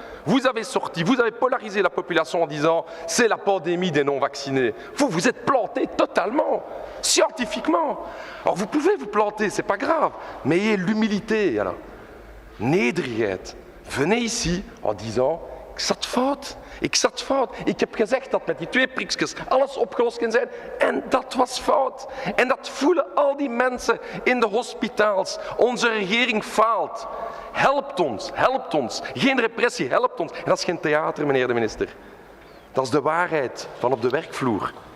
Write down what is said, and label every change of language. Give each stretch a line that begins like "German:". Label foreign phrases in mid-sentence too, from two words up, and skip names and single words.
French: Vous avez sorti, vous avez polarisé la population en disant c'est la pandémie des non-vaccinés. Vous êtes planté totalement, scientifiquement. Alors vous pouvez vous planter, c'est pas grave, mais ayez l'humilité. Nederigheid. Venez ici en disant
Dutch: ik zat fout. Ik zat fout. Ik heb gezegd dat met die 2 prikjes alles opgelost kan zijn. En dat was fout. En dat voelen al die mensen in de hospitaals. Onze regering faalt. Helpt ons, helpt ons. Geen repressie, helpt ons. En dat is geen theater, meneer de minister. Dat is de waarheid van op de werkvloer.